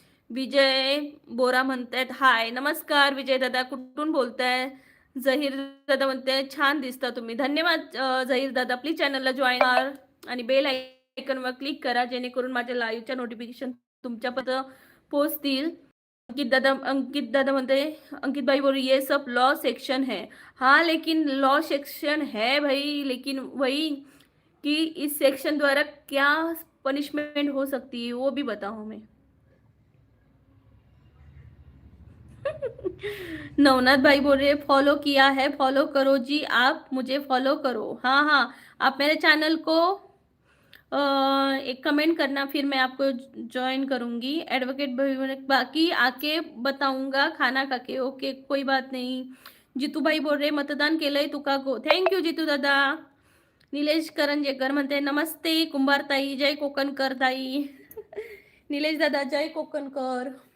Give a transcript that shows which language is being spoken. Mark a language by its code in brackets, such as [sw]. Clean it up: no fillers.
[mr] विजय बोरा म्हणतात हाय. नमस्कार विजय दादा, कुठून बोलताय? जहीर दादा म्हणते छान दिसता तुम्ही. धन्यवाद जहीर दादा. प्लीज चॅनलला जॉईन आणि बेल आयकॉनवर क्लिक करा जेणेकरून माझ्या लाईव्हच्या नोटिफिकेशन तुमच्यापर्यंत पोहोचतील. अंकित दादा म्हणते [hi] अंकित भाई बोल ये सब लॉ सेक्शन है. हाँ लेकिन लॉ सेक्शन है भाई, लेकिन वही कि इस सेक्शन द्वारा क्या पनिशमेंट हो सकती है वो भी बताओ मैं. नवनाथ भाई बोल रहे फॉलो किया है, फॉलो करो जी, आप मुझे फॉलो करो. हाँ हाँ, आप मेरे चैनल को एक कमेंट करना, फिर मैं आपको ज्वाइन करूंगी. एडवोकेट भाई बाकी आके बताऊंगा खाना खा के. ओके, कोई बात नहीं. जितू भाई बोल रहे [mr] मतदान केलंय तुका गो. थँक्यू जितू दादा. निलेश करंजेकर म्हणते नमस्ते कुंभारताई, जय कोकणकर ताई. निलेश दादा जय कोकणकर.